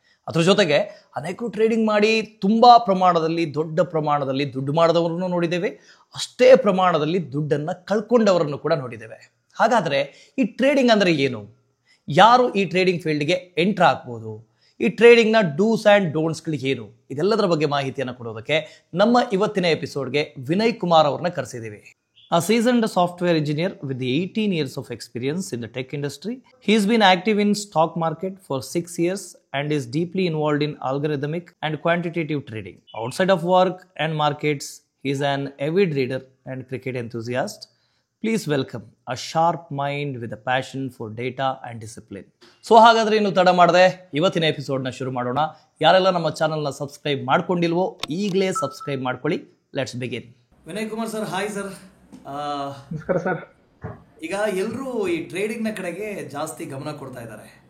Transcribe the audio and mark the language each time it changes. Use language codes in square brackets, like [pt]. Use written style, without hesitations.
[kn] ಅದ್ರ ಜೊತೆಗೆ ಅನೇಕರು ಟ್ರೇಡಿಂಗ್ ಮಾಡಿ ತುಂಬ ಪ್ರಮಾಣದಲ್ಲಿ ದೊಡ್ಡ ಪ್ರಮಾಣದಲ್ಲಿ ದುಡ್ಡು ಮಾಡಿದವರನ್ನು ನೋಡಿದ್ದೇವೆ, ಅಷ್ಟೇ ಪ್ರಮಾಣದಲ್ಲಿ ದುಡ್ಡನ್ನು ಕಳ್ಕೊಂಡವರನ್ನು ಕೂಡ ನೋಡಿದ್ದೇವೆ. ಹಾಗಾದರೆ ಈ ಟ್ರೇಡಿಂಗ್ ಅಂದರೆ ಏನು? ಯಾರು ಈ ಟ್ರೇಡಿಂಗ್ ಫೀಲ್ಡ್ಗೆ ಎಂಟ್ರ್ ಆಗ್ಬೋದು? ಈ ಟ್ರೇಡಿಂಗ್ನ [en] dos and ಡೋಂಟ್ಸ್ಗಳು [kn] ಏನು? ಇದೆಲ್ಲದರ ಬಗ್ಗೆ ಮಾಹಿತಿಯನ್ನು ಕೊಡೋದಕ್ಕೆ ನಮ್ಮ ಇವತ್ತಿನ ಎಪಿಸೋಡ್ಗೆ ವಿನಯ್ ಕುಮಾರ್ ಅವ್ರನ್ನ ಕರೆಸಿದ್ದೀವಿ. [en] A seasoned software engineer with 18 years of experience in the tech industry. He's been active in stock market for 6 years and is deeply involved in algorithmic and quantitative trading. Outside of work and markets, he's an avid reader and cricket enthusiast. Please welcome a sharp mind with a passion for data and discipline. [kn] So ಹಾಗಾದ್ರೆ ಇನ್ನು ತಡ ಮಾಡದೆ ಇವತ್ತಿನ ಎಪಿಸೋಡ್ನ ಶುರು ಮಾಡೋಣ. ಯಾರೆಲ್ಲ ನಮ್ಮ ಚಾನಲ್ನ ಸಬ್ಸ್ಕ್ರೈಬ್ ಮಾಡ್ಕೊಂಡಿಲ್ವೋ ಈಗಲೇ ಸಬ್ಸ್ಕ್ರೈಬ್ ಮಾಡ್ಕೊಳ್ಳಿ. [en] Let's begin. Vinay Kumar sir, hi sir. [kn] ನಮಸ್ಕಾರ ಸರ್. ಈಗ ಎಲ್ಲರೂ ಈ ಟ್ರೇಡಿಂಗ್ನ ಕಡೆಗೆ ಜಾಸ್ತಿ ಗಮನ ಕೊಡ್ತಾ ಇದ್ದಾರೆ.